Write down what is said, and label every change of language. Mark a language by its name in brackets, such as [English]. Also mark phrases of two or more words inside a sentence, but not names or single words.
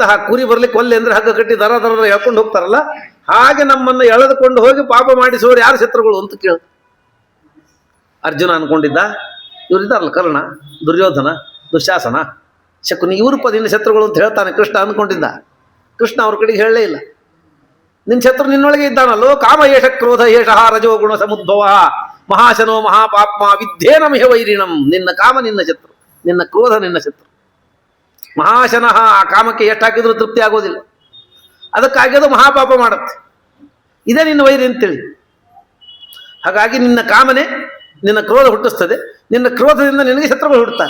[Kannada] ಕುರಿ ಬರ್ಲಿಕ್ಕೆ ಒಲ್ಲೆ ಅಂದ್ರೆ ಹಗ್ಗ ಕಟ್ಟಿ ದರ ಎಳ್ಕೊಂಡು ಹೋಗ್ತಾರಲ್ಲ, ಹಾಗೆ ನಮ್ಮನ್ನು ಎಳೆದುಕೊಂಡು ಹೋಗಿ ಪಾಪ ಮಾಡಿಸೋರು ಯಾರು ಶತ್ರುಗಳು ಅಂತ ಕೇಳ. ಅರ್ಜುನ ಅನ್ಕೊಂಡಿದ್ದ ಇವರಿದ್ದಾರಲ್ಲ, ಕರ್ಣ, ದುರ್ಯೋಧನ, ದುಶ್ಯಾಸನ, ಶಕುನಿ, ಇವರು ನಿನ್ನ ಶತ್ರುಗಳು ಅಂತ ಹೇಳ್ತಾನೆ ಕೃಷ್ಣ ಅನ್ಕೊಂಡಿದ್ದ. ಕೃಷ್ಣ ಅವ್ರ ಕಡೆಗೆ ಹೇಳಲೇ ಇಲ್ಲ. ನಿನ್ನ ಶತ್ರು ನಿನ್ನೊಳಗೆ ಇದ್ದಾನಲ್ಲೋ. [Sanskrit] ಕಾಮ ಏಷ ಕ್ರೋಧ ಏಷ ರಜೋ ಗುಣ ಸಮುದ್ಭವ ಮಹಾಶನೋ ಮಹಾಪಾಪ್ಮ ವಿದ್ಯೇನಮಿಹ ವೈರಿಣಂ. [Kannada] ನಿನ್ನ ಕಾಮ ನಿನ್ನ ಶತ್ರು, ನಿನ್ನ ಕ್ರೋಧ ನಿನ್ನ ಶತ್ರು. ಮಹಾಶನಃ, ಆ ಕಾಮಕ್ಕೆ ಎಷ್ಟು ಹಾಕಿದ್ರೂ ತೃಪ್ತಿ ಆಗೋದಿಲ್ಲ, ಅದಕ್ಕಾಗಿ ಅದು ಮಹಾಪಾಪ ಮಾಡುತ್ತೆ. ಇದೇ ನಿನ್ನ ವೈರಿ ಅಂತೇಳಿ. ಹಾಗಾಗಿ ನಿನ್ನ ಕಾಮನೆ ನಿನ್ನ ಕ್ರೋಧ ಹುಟ್ಟಿಸ್ತದೆ, ನಿನ್ನ ಕ್ರೋಧದಿಂದ ನಿನಗೆ ಶತ್ರುಗಳು ಹುಟ್ಟುತ್ತಾರೆ.